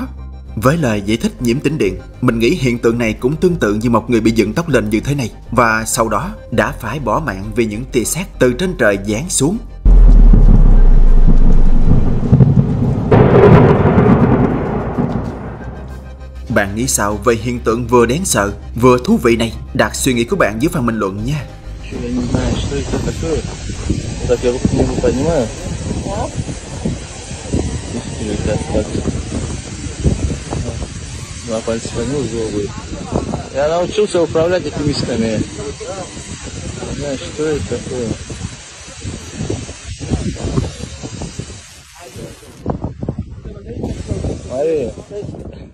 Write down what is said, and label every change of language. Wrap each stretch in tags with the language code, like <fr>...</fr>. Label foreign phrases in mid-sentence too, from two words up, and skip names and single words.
<vi>Với lời giải thích nhiễm tĩnh điện, mình nghĩ hiện tượng này cũng tương tự như một người bị dựng tóc lên như thế này, và sau đó đã phải bỏ mạng vì những tia sét từ trên trời giáng xuống. Bạn nghĩ sao về hiện tượng vừa đáng sợ vừa thú vị này? Đặt suy nghĩ của bạn dưới phần bình luận nha.</vi> <ru>Два пальца понял, зло будет. Я научился управлять этими мисками. Не знаю, что это такое. Смотри.</ru>